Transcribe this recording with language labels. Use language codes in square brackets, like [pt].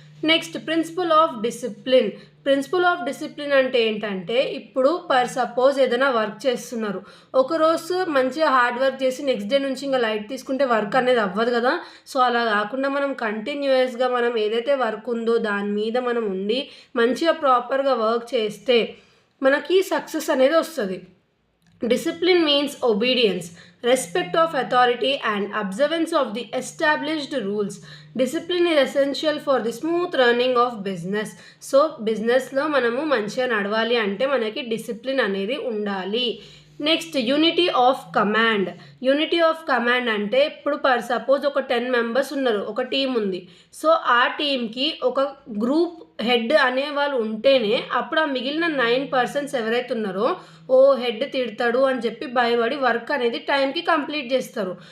[te] Next, principal of discipline. Principal of discipline అంటే ఏంటంటే, ఇప్పుడు సపోజ్ ఏదైనా వర్క్ చేస్తున్నారు, ఒకరోజు మంచిగా హార్డ్ వర్క్ చేసి నెక్స్ట్ డే నుంచి ఇంకా లైట్ తీసుకుంటే వర్క్ అనేది అవ్వదు కదా. సో అలా కాకుండా మనం కంటిన్యూస్గా మనం ఏదైతే వర్క్ ఉందో దాని మీద మనం ఉండి మంచిగా ప్రాపర్గా వర్క్ చేస్తే మనకి సక్సెస్ అనేది వస్తుంది. [en] Discipline means obedience, respect of authority and observance of the established rules. Discipline is essential for the smooth running of business. [te] So బిజినెస్లో మనము మంచిగా నడవాలి అంటే మనకి డిసిప్లిన్ అనేది ఉండాలి. Next, unity of command. Unity of command అంటే ఇప్పుడు సపోజ్ ఒక 10 మెంబర్స్ ఉన్నారు, ఒక టీం ఉంది. సో ఆ టీంకి ఒక గ్రూప్ హెడ్ అనే వాళ్ళు ఉంటేనే అప్పుడు ఆ మిగిలిన 9 పర్సన్స్ ఎవరైతే ఉన్నారో ఓ హెడ్ తిడతాడు అని చెప్పి భయపడి వర్క్ అనేది టైంకి కంప్లీట్ చేస్తారు.